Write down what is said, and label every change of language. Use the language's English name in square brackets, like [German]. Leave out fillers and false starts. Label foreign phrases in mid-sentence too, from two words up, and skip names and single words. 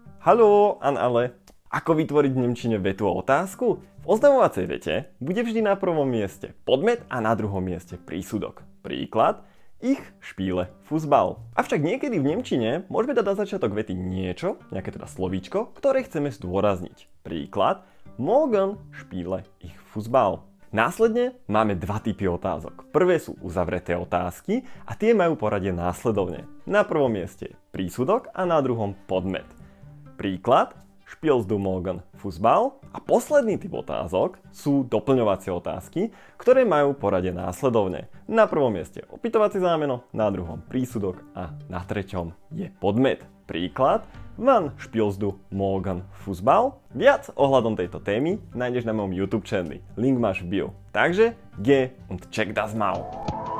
[German] Hallo an alle. [Slovak] Ako vytvoriť v nemčine vetu o otázku? V oznamovacej vete bude vždy na prvom mieste podmet a na druhom mieste prísudok. Príklad: [German] Ich spiele Fußball. [Slovak] Avšak niekedy v nemčine môžeme dať na začiatok vety niečo, nejaké teda slovíčko, ktoré chceme zdôrazniť. Príklad: [German] Morgen spiele ich Fußball. [Slovak] Následne máme dva typy otázok. Prvé sú uzavreté otázky a tie majú poradie následovne. Na prvom mieste je prísudok a na druhom podmet. Príklad: [German] Spielst du morgen Fußball? [Slovak] A posledný typ otázok sú doplňovacie otázky, ktoré majú poradie následovne. Na prvom mieste opytovacie zámeno, na druhom prísudok a na treťom je podmet. Príklad: [German] Wann spielst du morgen Fußball? [Slovak] Viac ohľadom tejto témy nájdeš na mojom YouTube channeli. Link máš v bio. [German] Takže geh und check das mal.